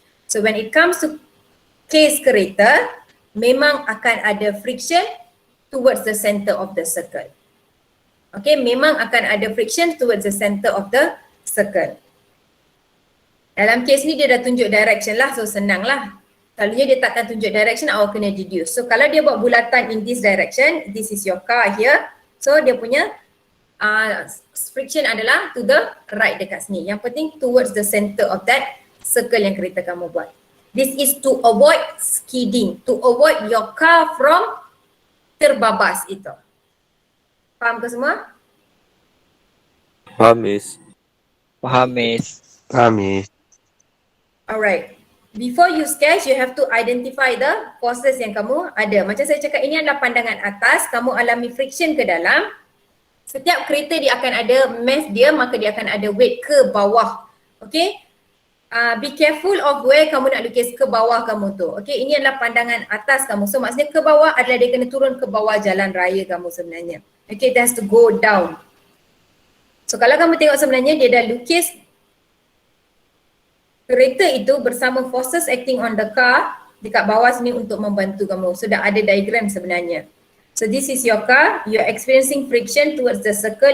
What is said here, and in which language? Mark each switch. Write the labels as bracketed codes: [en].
[en] So when it comes to case kereta, [ms] memang akan ada [en] friction towards the center of the circle. Okay, [ms] memang akan ada [en] friction towards the center of the circle. [ms] Dalam case ni dia dah tunjuk direction lah, so senang lah. Selalunya dia takkan tunjuk direction, awak kena deduce. [en] So [ms] kalau dia buat bulatan [en] in this direction, this is your car here. [ms] So dia punya friction adalah [en] to the right [ms] dekat sini. Yang penting [en] towards the center of that circle [ms] yang kereta kamu buat. [en] This is to avoid skidding, to avoid your car from [ms] terbabas itu. Faham ke semua? Faham, Miss. Paham, Miss. Faham, Miss. [en] Alright. Before you sketch, you have to identify the forces [ms] yang kamu ada. Macam saya cakap, ini adalah pandangan atas. Kamu alami friction ke dalam. Setiap kereta dia akan ada mass dia, maka dia akan ada weight ke bawah. Okay. [en] Be careful of where [ms] kamu nak lukis ke bawah kamu tu. Okay, ini adalah pandangan atas kamu. So maksudnya ke bawah adalah dia kena turun ke bawah jalan raya kamu sebenarnya. Okay, [en] it has to go down. [ms] So kalau kamu tengok sebenarnya dia dah lukis kereta itu bersama [en] forces acting on the car [ms] dekat bawah sini untuk membantu kamu. So dah ada diagram sebenarnya. [en] So this is your car, you are experiencing friction towards the circle.